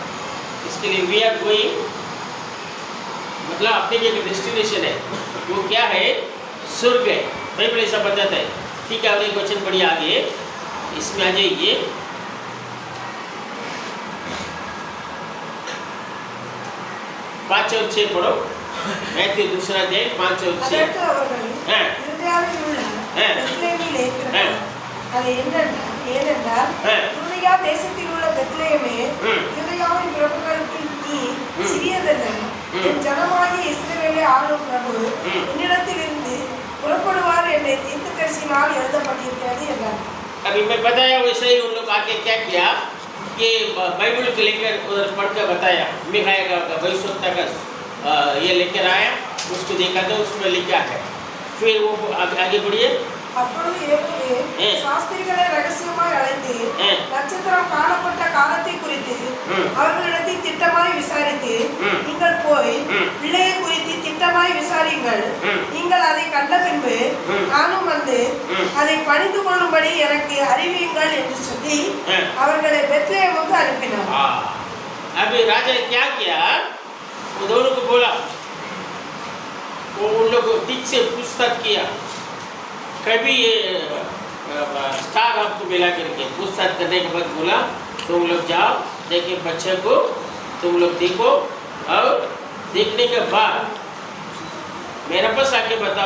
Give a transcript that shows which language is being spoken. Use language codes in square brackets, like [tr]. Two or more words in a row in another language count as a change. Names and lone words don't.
[hi] इसके लिए [en] we are going, [hi] मतलब अपने जो डेस्टिनेशन है वो क्या है? स्वर्ग है। बाइबल ऐसा बताता है। ठीक है, अगले क्वेश्चन पढ़िए आगे, इसमें आ जाइए। पाँच और छः पढ़ो। मैथ्यू दूसरा अध्याय 5 और 6। [ta] அதற்கு அவர்கள் ஆ. யூதேயாவில் உள்ள ஆ. பெத்லெகேமிலே ஆ. பிறந்தார். அது ஏனென்றால் ஆ. யூதேயா தேசத்தில் உள்ள பெத்லெகேமே, ம். யூதேயாவின் பிரபுக்களுக்கு நீ ம். சிறியதல்ல. ம். என் ஜனமாகிய இஸ்ரவேலை ஆளும் பிரபு ம். என்னிடத்திலிருந்து புறப்படுவார் என்ற தீர்க்கதரிசியினால் எழுதப்பட்டிருக்கிறது என்றார். [hi] अभी मैं बताया वैसे ही उन लोग आके क्या किया कि बाइबल को लेकर उधर पढ़ कर बताया। मिखाया का भविष्यवक्ता का ये लेकर आया, उसको देखा तो उसमें लिखा है। फिर वो आगे बढ़िए। [ta] அப்பொழுது ஏகோவே ஆ. சாஸ்திரிகளை ரகசியமாய் அழைத்து ஆ. நட்சத்திரம் காணப்பட்ட காலத்தை குறித்து ம். அவர்களிடத்தில் திட்டமாய் விசாரித்து, ம். நீங்கள் போய் ம். பிள்ளையை குறித்து திட்டமாய் விசாரியுங்கள். ம். நீங்கள் அதை கண்ட பின்பு ம். நானும் வந்து ம். அதை பணிந்து கொள்ளும்படி எனக்கு அறிவியுங்கள் என்று சொல்லி ஆ. அவர்களை பெத்லெகேமுக்கு அனுப்பினார். [hi] अभी राजा ने क्या किया? वो दोनों को बोला, वो उन लोग को ठीक से पूछताछ किया। कभी ये स्टार आपको मिला करके पूछताछ करने के बाद बोला तुम लोग जाओ, देखिए बच्चे को तुम लोग देखो, और देखने के बाद मेरे पास आके बताओ।